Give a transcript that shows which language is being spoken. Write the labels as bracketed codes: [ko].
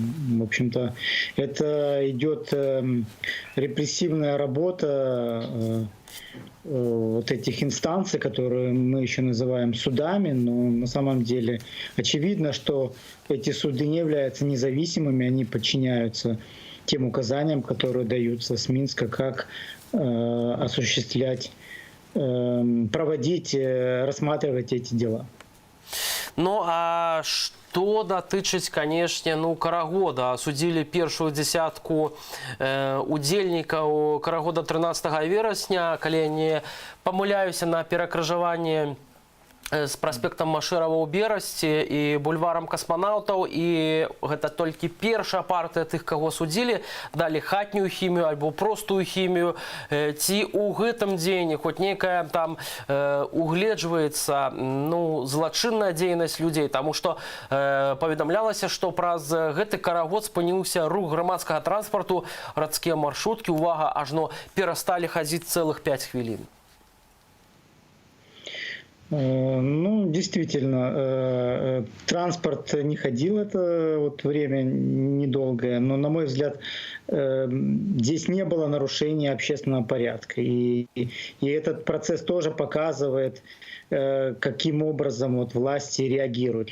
[ru] В общем-то, это идет репрессивная работа вот этих инстанций, которые мы еще называем судами, но на самом деле очевидно, что эти суды не являются независимыми, они подчиняются тем указаниям, которые даются с Минска, как осуществлять, проводить, рассматривать эти дела. [be] Ну, а что датычыць, канешне, карагода? Судзілі першую дзесятку удзельнікаў карагода 13 верасня, калі я не памыляюся, на перакрыжаванні з праспектам Машэрава ў Берасці і бульварам касманаўтаў, і гэта толькі першая партыя тых, каго судзілі, далі хатнюю хімію альбо простую хімію. Ці ў гэтым дзеянні хоць нейкая там угледжваецца злачынная дзейнасць людзей, таму што паведамлялася, што праз гэты карагод спыніўся рух грамадскага транспарту, гарадскія маршруткі, увага, ажно перасталі хадзіць цэлых 5 хвілін. [ru] Ну, действительно, транспорт не ходил, это вот время недолгое, но, на мой взгляд, здесь не было нарушения общественного порядка. И этот процесс тоже показывает, каким образом вот власти реагируют.